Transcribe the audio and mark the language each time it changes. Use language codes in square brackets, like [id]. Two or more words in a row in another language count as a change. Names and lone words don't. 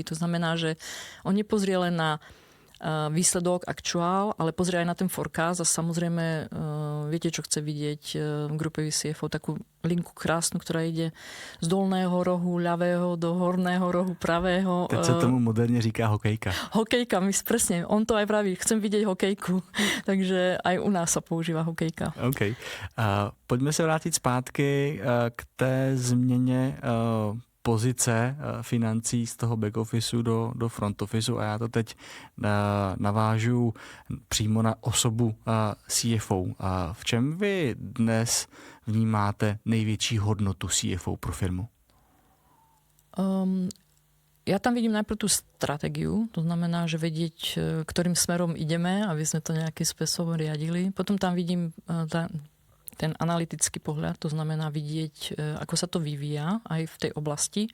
[sk] To znamená, že on nepozrie len na výsledok aktuál, ale pozrie aj na ten forecast a samozrejme viete, čo chce vidieť grupový CFO, takú linku krásnu, ktorá ide z dolného rohu ľavého do horného rohu pravého. [cs] Teď sa tomu moderne říká hokejka. [sk] Hokejka, presne, on to aj praví, chcem vidieť hokejku, takže aj u nás sa používa hokejka. OK. [cs] Pojďme se vrátit zpátky k té změně pozice financí z toho [en] back officeu [cs] do [en] front officeu [cs] a já to teď navážu přímo na osobu CFO. V čem vy dnes vnímáte největší hodnotu CFO pro firmu? [sk] Ja tam vidím najprv tú stratégiu, to znamená, že vedieť, ktorým smerom ideme, aby sme to nejakým spôsobom riadili. Potom tam vidím ten analytický pohľad, to znamená vidieť, ako sa to vyvíja aj v tej oblasti.